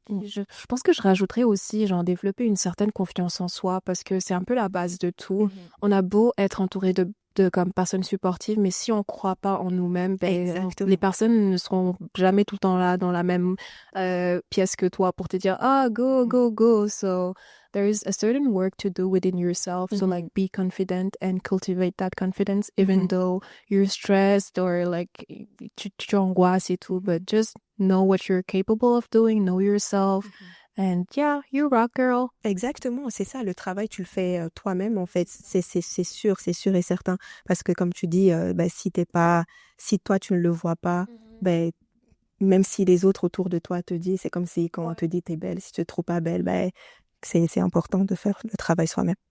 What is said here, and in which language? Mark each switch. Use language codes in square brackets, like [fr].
[fr] Je pense que je rajouterais aussi, genre, développer une certaine confiance en soi parce que c'est un peu la base de tout. On a beau être entouré de comme personnes supportives, mais si on croit pas en nous-mêmes, Exactement. les personnes ne seront jamais tout le temps là dans la même pièce que toi pour te dire ah go go go. [en] So there's a certain work to do within yourself. So like be confident and cultivate that confidence even though you're stressed or like [fr] tu angoisses et tout, [en] but just know what you're capable of doing, know yourself. And yeah, you rock, girl. [fr] Exactement, c'est ça, le travail, tu le fais toi-même, en fait, c'est sûr et certain. Parce que comme tu dis, bah, si toi tu ne le vois pas, ben, même si les autres autour de toi te disent, c'est comme si quand on te dit t'es belle, si tu te trouves pas belle, ben, c'est important de faire le travail soi-même.